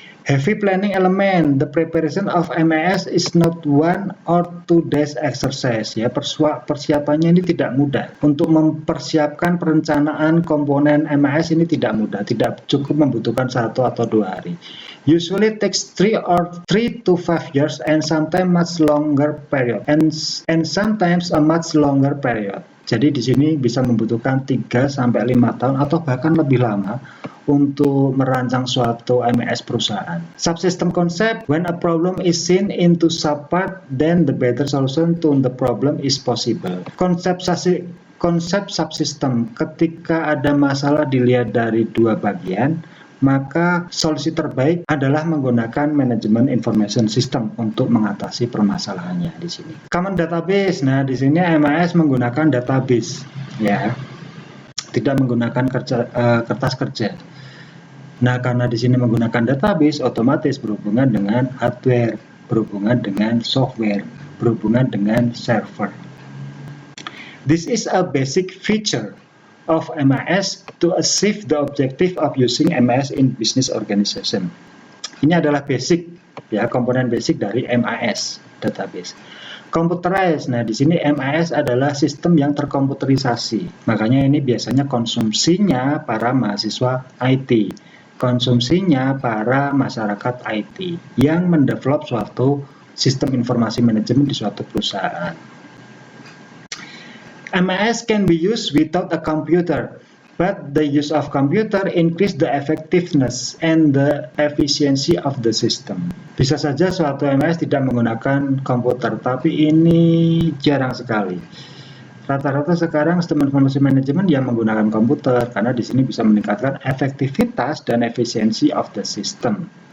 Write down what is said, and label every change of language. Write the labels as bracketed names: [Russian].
[English] Heavy planning element, the preparation of MIS is not 1 or 2 days exercise [Indonesian] ya, persiapannya ini tidak mudah. Untuk mempersiapkan perencanaan komponen MIS ini tidak mudah, tidak cukup membutuhkan 1 atau 2 hari. [English] Usually takes 3 to 5 years and sometimes much longer period and sometimes a much longer period. [Indonesian] Jadi di sini bisa membutuhkan 3 sampai 5 tahun atau bahkan lebih lama untuk merancang suatu MIS perusahaan. [English] Subsystem concept, when a problem is seen into subpart, then the better solution to the problem is possible. [Indonesian] Konsep subsystem, ketika ada masalah dilihat dari 2 bagian, maka solusi terbaik adalah menggunakan manajemen information system untuk mengatasi permasalahannya di sini. Common database, nah di sini MIS menggunakan database, ya, tidak menggunakan kertas kerja. Nah karena di sini menggunakan database, otomatis berhubungan dengan hardware, berhubungan dengan software, berhubungan dengan server. [English] This is a basic feature of MIS to achieve the objective of using MIS in business organization. [Indonesian] Ini adalah basic, ya, komponen basic dari MIS database. Computerized, nah di sini MIS adalah sistem yang terkomputerisasi. Makanya ini biasanya konsumsinya para mahasiswa IT, konsumsinya para masyarakat IT yang mendevelop suatu sistem informasi manajemen di suatu perusahaan. [English] MIS can be used without a computer, but the use of computer increase the effectiveness and the efficiency of the system. [Indonesian] Bisa saja suatu MIS tidak menggunakan komputer, tapi ini jarang sekali. Rata-rata sekarang sistem informasi manajemen yang menggunakan komputer, karena di sini bisa meningkatkan efektivitas dan efisiensi [English] of the system.